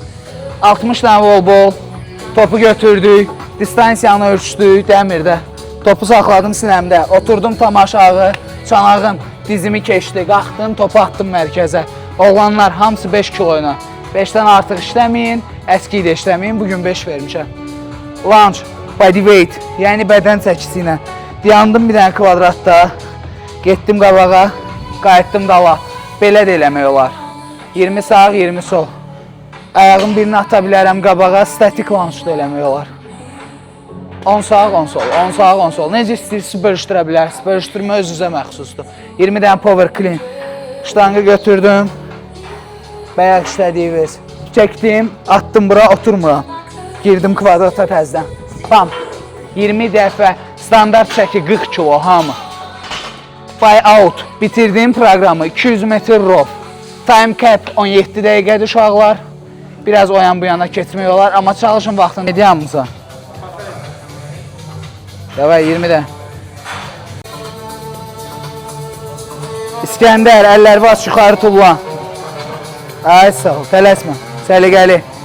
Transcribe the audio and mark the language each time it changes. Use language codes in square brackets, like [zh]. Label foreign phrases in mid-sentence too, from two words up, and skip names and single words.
[az] 60 dənə volbol, topu götürdük, distansiyanı ölçdük, dəmirdə. Topu saxladım sinəmdə, oturdum tam aşağı, çanağım dizimi keçdi, qalxdım, topu atdım mərkəzə. Oğlanlar hamısı 5 kiloyla. 5-dən artıq işləməyin, əski də işləməyin, bugün 5 vermişəm. [en] Lunge, body weight, [az] yəni bədən çəkisi ilə. Dayandım bir dənə kvadratda, getdim qabağa. Qayıtdım dala. Belə də eləmək olar. 20 sağ, 20 sol. Ayağım birini ata bilərəm qabağa, statik lunge da eləmək olar. 10 sağ, 10 sol, 10 sağ, 10 sol. Necə istəyirsiniz bölüşdürə bilərsiniz. Bölüşdürmə öz-üzə məxsusdur. 20 dənə [en] power clean. [az] Ştangı götürdüm. Bayaq işlədiyiniz. Çəkdim, attım bura, oturmuram. Girdim kvadrata təzdən. Bam. 20 dəfə standart çəki 40 kilo hamı. [en] By out. [az] Bitirdim proqramı. 200 metr row. [en] Time cap [az] 17 dəqiqədir uşaqlar. Biraz o yan bu yana keçmək olar. Amma çalışın vaxtını. Ediyamıza. Davay 20 də. İskəndər, əlləri baş yuxarı tullan. Ay sağ ol, tələsmə. Səliqəli.